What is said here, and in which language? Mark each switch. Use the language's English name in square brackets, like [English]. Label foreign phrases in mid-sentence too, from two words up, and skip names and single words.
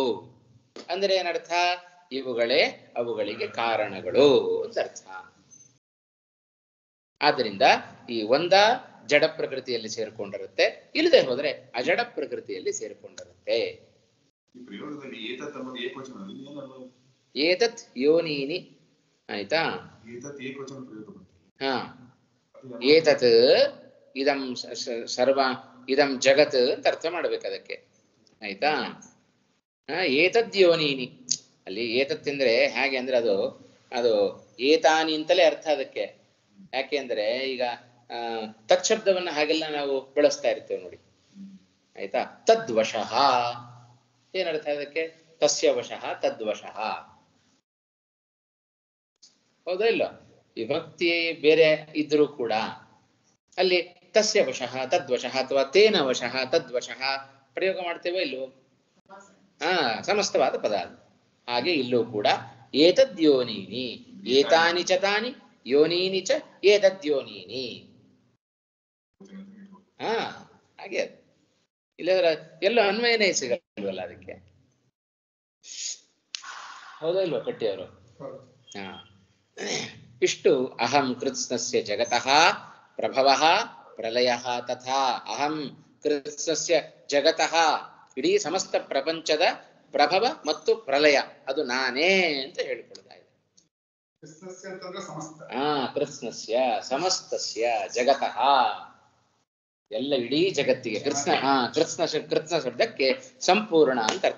[Kannada] ಅಂದ್ರೆ ಏನರ್ಥ? ಇವುಗಳೇ ಅವುಗಳಿಗೆ ಕಾರಣಗಳು ಅಂತ ಅರ್ಥ. ಆದ್ದರಿಂದ ಈ ಒಂದ ಜಡ ಪ್ರಕೃತಿಯಲ್ಲಿ ಸೇರ್ಕೊಂಡಿರುತ್ತೆ, ಇಲ್ಲದೆ ಹೋದ್ರೆ ಅಜಡ ಪ್ರಕೃತಿಯಲ್ಲಿ ಸೇರ್ಕೊಂಡಿರುತ್ತೆ. [Sanskrit] ಏತತ್ ಯೋನೀನಿ. [Kannada] ಆಯ್ತಾ? [Sanskrit] ಏತತ್ ಇದಂ ಸರ್ವ ಇದಂ ಜಗತ್ [Kannada] ಅಂತ ಅರ್ಥ ಮಾಡ್ಬೇಕು ಅದಕ್ಕೆ. ಆಯ್ತಾ? [Sanskrit] ಏತದ್ ಯೋನೀನಿ, [Kannada] ಅಲ್ಲಿ ಏತತ್ತಿಂದ್ರೆ ಹೇಗೆ ಅಂದ್ರೆ ಅದು ಏತಾನಿ ಅಂತಲೇ ಅರ್ಥ ಅದಕ್ಕೆ. ಯಾಕೆ ಅಂದ್ರೆ ಈಗ ತತ್ಶಬ್ದವನ್ನ ಹಾಗೆಲ್ಲ ನಾವು ಬಳಸ್ತಾ ಇರ್ತೇವೆ ನೋಡಿ. ಆಯ್ತಾ? ತದ್ವಶಃ ಏನರ್ಥ ಅದಕ್ಕೆ? [Sanskrit] ತಸ್ಯ ವಶಃ ತದ್ವಶಃ. [Kannada] ಹೌದಾ ಇಲ್ಲ? ವಿಭಕ್ತಿ ಬೇರೆ ಇದ್ರೂ ಕೂಡ ಅಲ್ಲಿ [Sanskrit] ತಸ್ಯ ವಶಃ ತದ್ವಶಃ ಅಥವಾ ತೇನ ವಶಃ ತದ್ವಶಃ [Kannada] ಪ್ರಯೋಗ ಮಾಡ್ತೇವೆ ಇಲ್ವೋ? ಸಮಸ್ತವಾದ ಪದ ಅದು. ಹಾಗೆ ಇಲ್ಲೂ ಕೂಡ [Sanskrit] ಏತದ್ಯೋನೀನಿ ಏತಾನಿ ಚ ತಾನಿ ಯೋನೀನಿ ಚ ಏತದ್ಯೋನೀನಿ. [Kannada] ಹಾಗೆ ಇಲ್ಲದ್ರ ಎಲ್ಲ ಅನ್ವಯನೇ ಸಿಗಲ್ವಲ್ಲ ಅದಕ್ಕೆ. ಹೌದಾ ಇಲ್ವಾ ಕಟ್ಟಿಯವರು? [Sanskrit] ಇಷ್ಟು ಅಹಂ ಕೃತ್ಸ್ನಸ್ಯ ಜಗತಃ ಪ್ರಭವಃ ಪ್ರಲಯಃ ತಥಾ. ಅಹಂ ಕೃತ್ಸ್ನಸ್ಯ ಜಗತಃ, [Kannada] ಇಡೀ ಸಮಸ್ತ ಪ್ರಪಂಚದ ಪ್ರಭವ ಮತ್ತು ಪ್ರಲಯ ಅದು ನಾನೇ ಅಂತ ಹೇಳಿಕೊಳ್ತಾ ಇದೆ. [Sanskrit] ಕೃತ್ಸ್ನಸ್ಯ ಸಮಸ್ತಸ್ಯ ಜಗತಃ, [Kannada] ಎಲ್ಲ ಇಡೀ ಜಗತ್ತಿಗೆ. ಕೃತ್ಸ್ನ ಶಬ್ದಕ್ಕೆ ಸಂಪೂರ್ಣ ಅಂತ ಅರ್ಥ.